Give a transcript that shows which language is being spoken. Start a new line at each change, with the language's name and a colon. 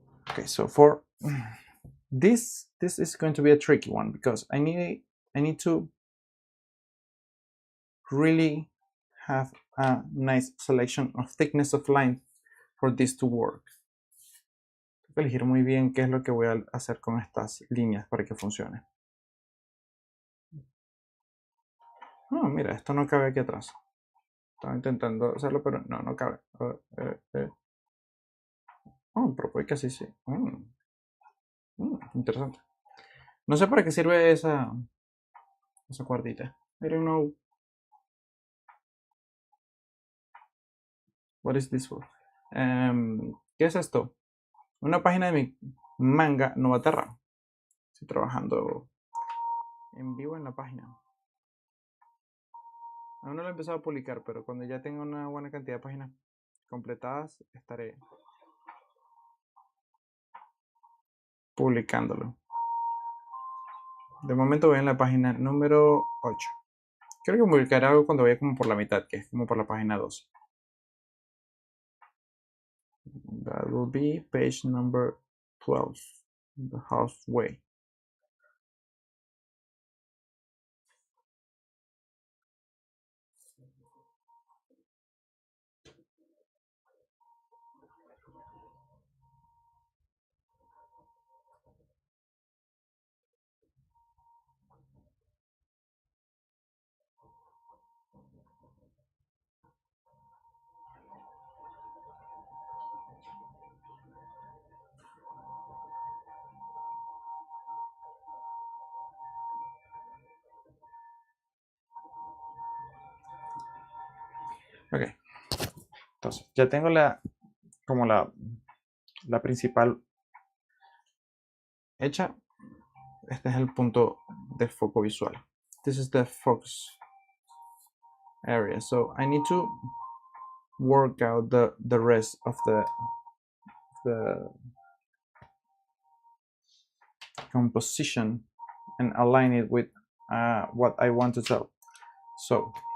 English: Okay, so for this is going to be a tricky one because I need to really have a nice selection of thickness of line for this to work.
Spanish: Tengo que elegir muy bien qué es lo que voy a hacer con estas líneas para que funcione. No, mira, esto no cabe aquí atrás. Estaba intentando hacerlo, pero no cabe. Oh, pero puede que así sí. Interesante. No sé para qué sirve esa cuerdita.
English: I don't know. What is this for?
Spanish: ¿Qué es esto? Una página de mi manga Novaterra. Estoy trabajando en vivo en la página. Aún no lo he empezado a publicar, pero cuando ya tenga una buena cantidad de páginas completadas, estaré publicándolo. De momento voy en la página número 8. Creo que publicaré algo cuando vaya como por la mitad, que es como por la página 12.
English: That will be page number 12, the halfway.
Spanish: Ok, entonces ya tengo la principal hecha. Este es el punto de foco visual.
English: This is the focus area. So I need to work out the rest of the composition and align it with what I want to tell. So